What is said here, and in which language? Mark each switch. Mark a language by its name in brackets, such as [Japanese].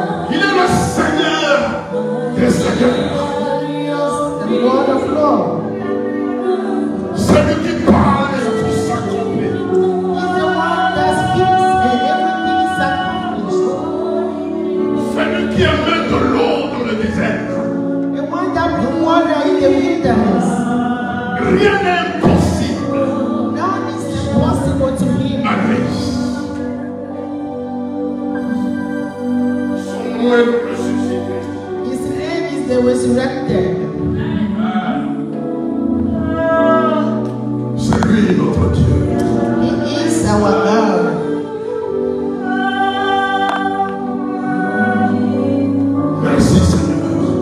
[French] Il est le Seigneur des seigneurs. [English] The Lord of Lords. [French] Celui qui parle et tout s'accomplit. [English] He's the one that speaks and everything is accomplished. [French] Celui qui émet de l'eau dans le désert. [English] The one that brings water in the wilderness. [French] Rien n'est impossible [English] None is impossible to him. [French] à lui. Son nom est le ressuscité. [English] His name is the resurrected. [French] C'est lui notre Dieu. [English] He is our God. [French] Merci Seigneur